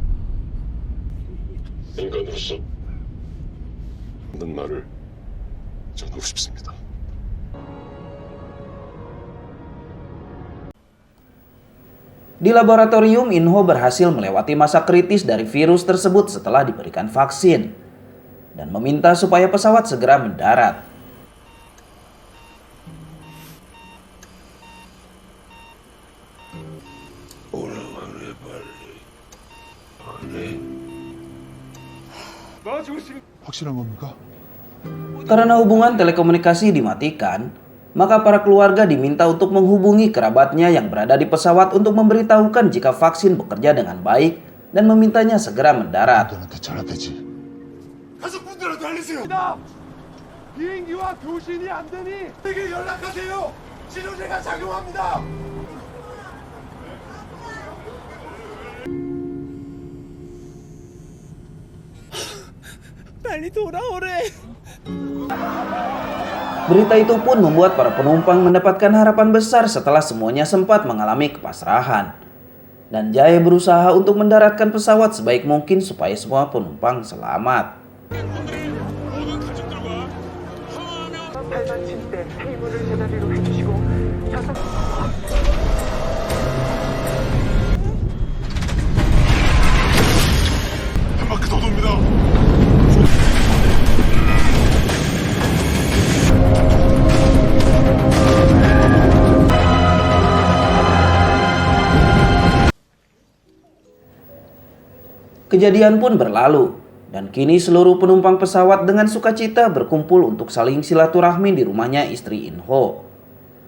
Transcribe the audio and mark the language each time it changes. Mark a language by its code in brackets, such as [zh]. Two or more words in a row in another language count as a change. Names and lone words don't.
[ko] 인간으로서 하는 말을 전하고 싶습니다. [id] Di laboratorium, Inho berhasil melewati masa kritis dari virus tersebut setelah diberikan vaksin dan meminta supaya pesawat segera mendarat. [ko] 확실한 겁니까? [id] Karena hubungan telekomunikasi dimatikan, maka para keluarga diminta untuk menghubungi kerabatnya yang berada di pesawat untuk memberitahukan jika vaksin bekerja dengan baik dan memintanya segera mendarat. [ko] 가족분들한테 알리세요. 비행기와 교신이 안 되니 에게 연락하세요. 치료제가 작용합니다. 빨리 돌아오래. [id] Berita itu pun membuat para penumpang mendapatkan harapan besar setelah semuanya sempat mengalami kepasrahan. Dan Jae berusaha untuk mendaratkan pesawat sebaik mungkin supaya semua penumpang selamat. [ko] 발받침 때 테이블을 제자리로 해주시고 좌석. 한 바퀴 더 돕니다. [id] Kejadian pun berlalu, dan kini seluruh penumpang pesawat dengan sukacita berkumpul untuk saling silaturahmi di rumahnya istri Inho.